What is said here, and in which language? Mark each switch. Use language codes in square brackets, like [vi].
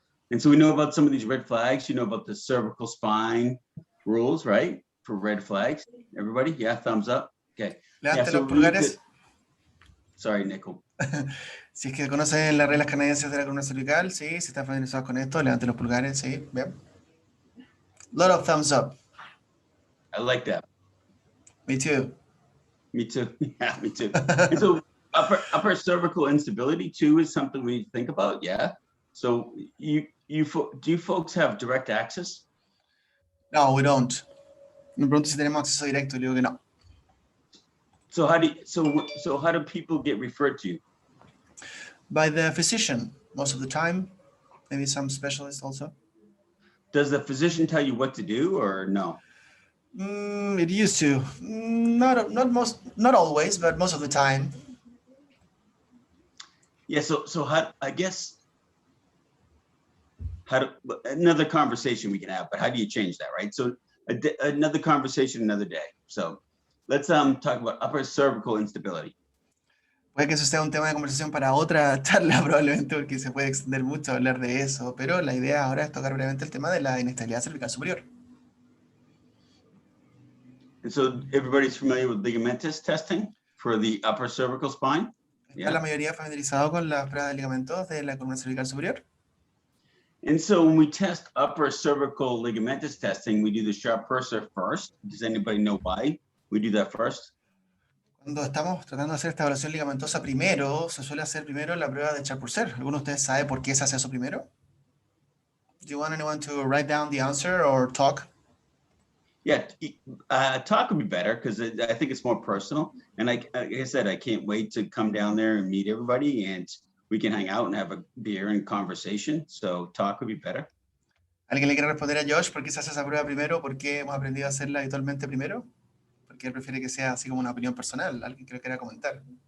[en] And so we know about some of these red flags. You know about the cervical spine rules, right? For red flags. Everybody, yeah, thumbs up. Okay. [es] Levante [en] so [es] los pulgares. [en] Sorry, Nicole. [es] Si es que conocen las reglas canadienses de la columna cervical, sí. Si están familiarizados con esto, levante los pulgares, sí. [en] Bien. Lot of thumbs up. I like that. Me too. Me too. Yeah, me too. And so upper cervical instability too is something we need to think about. Yeah. So do you folks have direct access? No, we don't. [es] Me pregunto si tenemos acceso directo, le digo que no. [en] So how do people get referred to you? By the physician, most of the time. Maybe some specialists also. Does the physician tell you what to do or no? It used to. Not always, but most of the time. Yeah. So I guess another conversation we can have, but how do you change that, right? So another conversation another day. So let's talk about upper cervical instability. [es] Puede que eso sea un tema de conversación para otra charla probablemente porque se puede extender mucho a hablar de eso, pero la idea ahora es tocar brevemente el tema de la inestabilidad cervical superior. [en] And so everybody's familiar with ligamentous testing for the upper cervical spine? [es] ¿Está la mayoría familiarizado con las pruebas de ligamentos de la columna cervical superior? [en] And so when we test upper cervical ligamentous testing, we do the sharp cursor first. Does anybody know why we do that first? [es] Cuando estamos tratando de hacer esta evaluación ligamentosa primero, se suele hacer primero la prueba de Sharp-Cursor. ¿Alguno de ustedes sabe por qué se hace eso primero? [en] Do you want anyone to write down the answer or talk? Yeah, talk would be better because I think it's more personal. And like I said, I can't wait to come down there and meet everybody and we can hang out and have a beer and conversation. So talk would be better. [es] ¿Alguien le quiere responder a Josh por qué se hace esa prueba primero? ¿Por qué hemos aprendido a hacerla habitualmente primero? Porque él prefiere que sea así como una opinión personal. ¿Alguien que lo quiera comentar?